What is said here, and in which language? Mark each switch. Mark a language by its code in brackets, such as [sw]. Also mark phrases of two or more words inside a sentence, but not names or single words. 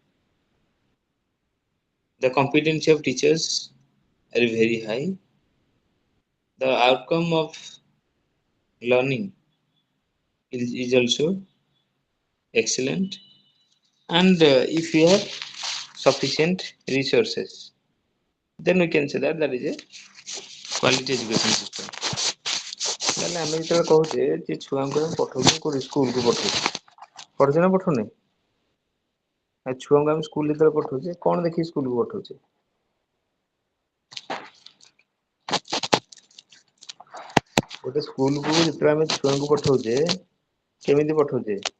[en] the competency of teachers are very high, the outcome of learning is also excellent, and if we have sufficient resources then we can say that that is a quality education system. [or] ତାହେଲେ ଆମେ ଯେତେବେଳେ କହୁଛେ ଯେ ଛୁଆଙ୍କୁ ଆମେ ପଠଉଛୁ କୋଉଠି ସ୍କୁଲକୁ ପଠଉଛୁ ପଠଉଛେ ନା ପଠଉନେ ଛୁଆଙ୍କୁ ଆମେ ସ୍କୁଲ ଯେତେବେଳେ ପଠଉଛେ କ'ଣ ଦେଖିକି ସ୍କୁଲକୁ ପଠଉଛେ ଗୋଟେ ସ୍କୁଲକୁ ଯେତେବେଳେ ଆମେ ଛୁଆଙ୍କୁ ପଠଉଛେ କେମିତି ପଠଉଛେ